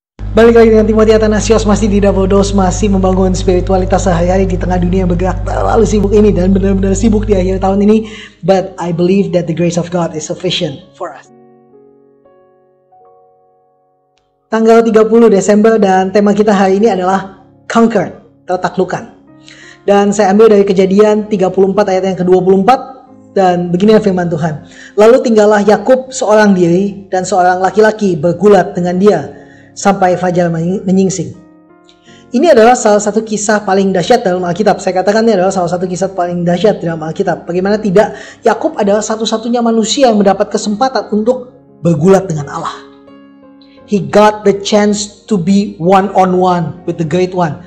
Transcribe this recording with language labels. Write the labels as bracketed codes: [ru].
[id] Balik lagi dengan Timothy Athanasios, masih di Dapodos, masih membangun spiritualitas sehari-hari di tengah dunia yang bergerak terlalu sibuk ini dan benar-benar sibuk di akhir tahun ini. [en] But I believe that the grace of God is sufficient for us. [id] Tanggal 30 Desember dan tema kita hari ini adalah Conquered, tertaklukkan. Dan saya ambil dari Kejadian 34 ayat yang ke-24 dan begini firman Tuhan. Lalu tinggallah Yakub seorang diri dan seorang laki-laki bergulat dengan dia sampai fajar menyingsing. Ini adalah salah satu kisah paling dahsyat dalam Alkitab. Saya katakan ini adalah salah satu kisah paling dahsyat dalam Alkitab. Bagaimana tidak, Yakub adalah satu-satunya manusia yang mendapat kesempatan untuk bergulat dengan Allah. [en] He got the chance to be one-on-one with the Great One.